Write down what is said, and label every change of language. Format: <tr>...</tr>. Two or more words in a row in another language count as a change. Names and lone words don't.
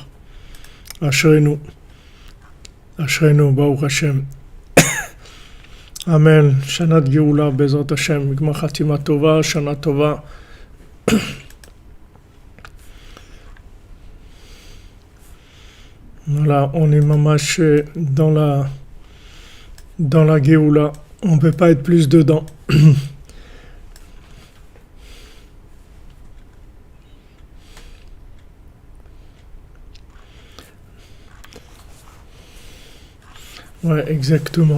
<he>Ashrenu, ברוך השם. Amen. שנת גאולה, בעזרת השם, גמר חתימה טובה, שנה טובה.</he> <fr>Voilà, on est mamash dans la Géoula, on ne peut pas être plus dedans. Ouais, exactement.</fr>